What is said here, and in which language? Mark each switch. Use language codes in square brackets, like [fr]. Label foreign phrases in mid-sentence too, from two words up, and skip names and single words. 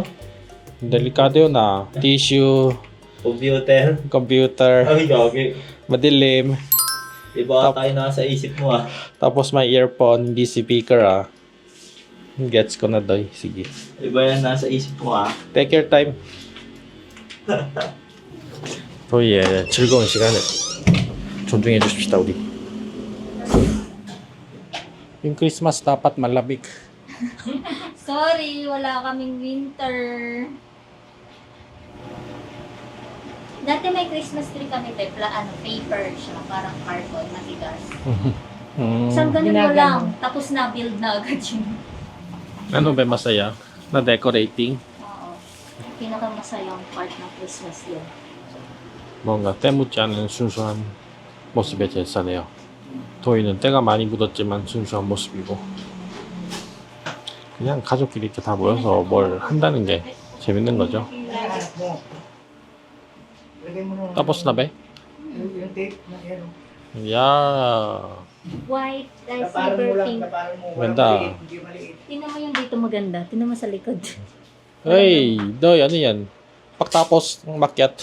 [tl] Delikado yun ah. Tissue, Computer. computer, Ay, gagi. madilim. Iba tayo nasa isip mo ah. Tapos may earphone, hindi speaker ah. Gets ko na doy. Sige. Iba yan nasa isip mo ah. [en] Take your time. [ko] 저희의 즐거운 시간을 존중해 주십시다 우리. [tl] Yung Christmas dapat malamig. Sorry, wala kaming winter. Dati may [en] Christmas tree [tl] kami, paper siya, parang cardboard, matigas. Isang ganun mo lang, tapos na-build na agad yun. Ano ba masaya? Na decorating? Oo. Pinakamasayang part ng Christmas yun. [ko] 뭔가 때묻지 않은 순수한 모습에 제일 싸네요. 도희는 때가 많이 묻었지만 순수한 모습이고 그냥 가족끼리 이렇게 다 모여서 뭘 한다는 게 재밌는 거죠. [tl] Anak mo. Lagay mo nung... Tapos na ba? Yung tape na yan. 야 White, Taparan mo silver lang, pink. taparan mo. Ganda. Walang maliit, hindi maliit. Tingnan mo yung dito maganda. Tingnan mo sa likod. Hey, Doy, ano yan? Pagtapos ng makyat.